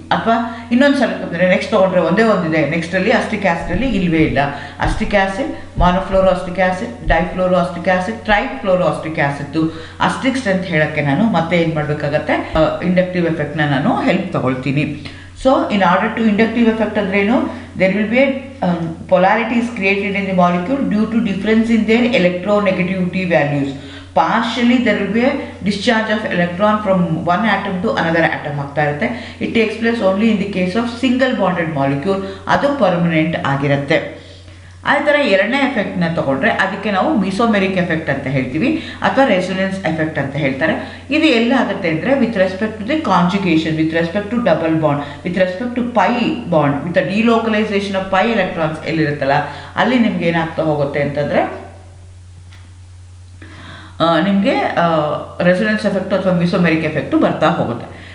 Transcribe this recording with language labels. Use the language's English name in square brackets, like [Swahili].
[Kannada] ಅಥವಾ ಇನ್ನೊಂದು ಸಲ ನೆಕ್ಸ್ಟ್ ತೊಗೊಂಡ್ರೆ ಒಂದೇ ಒಂದಿದೆ, ನೆಕ್ಸ್ಟಲ್ಲಿ ಅಸ್ಟಿಕ್ ಆಸಿಡಲ್ಲಿ ಇಲ್ಲವೇ ಇಲ್ಲ. ಅಸ್ಟಿಕ್ acid, ಮಾನೋಫ್ಲೋರೋ ಅಸ್ಟಿಕ್ acid, ಡೈಫ್ಲೋರೋ ಅಸ್ಟಿಕ್ acid, ಟ್ರೈಫ್ಲೋರೋ ಅಸ್ಟಿಕ್ acid ಅಸ್ಟಿಕ್ strength ಹೇಳೋಕ್ಕೆ ನಾನು ಮತ್ತೆ ಏನು ಮಾಡಬೇಕಾಗತ್ತೆ, ಇಂಡಕ್ಟಿವ್ ಎಫೆಕ್ಟ್ನ ನಾನು ಹೆಲ್ಪ್ ತಗೊಳ್ತೀನಿ. [English] So in order to inductive effect andrenu, there will be a polarity is created in the molecule due to difference in their electronegativity values. Partially there will be a discharge of electron from one atom to another atom [Kannada] ಆಗ್ತಾ ಇರುತ್ತೆ. [English] It takes place only in the case of single bonded molecule, [Kannada] ಅದು permanent ಆಗಿರುತ್ತೆ. ಅದೇ ಥರ ಎರಡನೇ ಎಫೆಕ್ಟ್ನ ತಗೊಂಡ್ರೆ ಅದಕ್ಕೆ ನಾವು ಮಿಸೋಮೆರಿಕ್ ಎಫೆಕ್ಟ್ ಅಂತ ಹೇಳ್ತೀವಿ, ಅಥವಾ ರೆಸೊನೆನ್ಸ್ ಎಫೆಕ್ಟ್ ಅಂತ ಹೇಳ್ತಾರೆ. ಇದು ಎಲ್ಲ ಆಗುತ್ತೆ ಅಂದರೆ [English] with respect to the conjugation, with respect to double bond, with respect to pi bond, with delocalisation of pi electrons [Kannada] ಎಲ್ಲಿರುತ್ತಲ್ಲ ಅಲ್ಲಿ ನಿಮ್ಗೆ ಏನಾಗ್ತಾ ಹೋಗುತ್ತೆ ಅಂತಂದರೆ, ನಿಮಗೆ ರೆಸೊನೆನ್ಸ್ ಎಫೆಕ್ಟು ಅಥವಾ ಮಿಸೋಮೆರಿಕ್ ಎಫೆಕ್ಟು ಬರ್ತಾ ಹೋಗುತ್ತೆ.